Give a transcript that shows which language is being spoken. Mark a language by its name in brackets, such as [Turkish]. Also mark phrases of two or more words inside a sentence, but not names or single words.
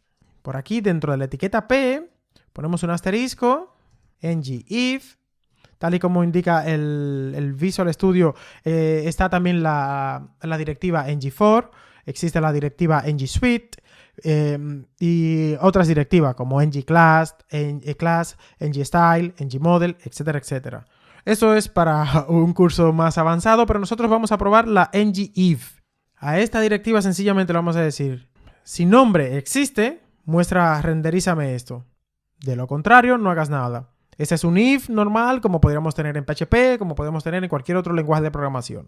[Spanish] Por aquí, dentro de la etiqueta P, ponemos un asterisco, ngIf. Tal y como indica el Visual Studio, está también la directiva ng-for, existe la directiva ng-suite y otras directivas como ng-class, ng-style, ng-model, etcétera, etcétera. Eso es para un curso más avanzado, pero nosotros vamos a probar la ngIf. A esta directiva sencillamente le vamos a decir, si nombre existe, muestra renderízame esto. De lo contrario, no hagas nada. Este es un if normal, como podríamos tener en PHP, como podemos tener en cualquier otro lenguaje de programación.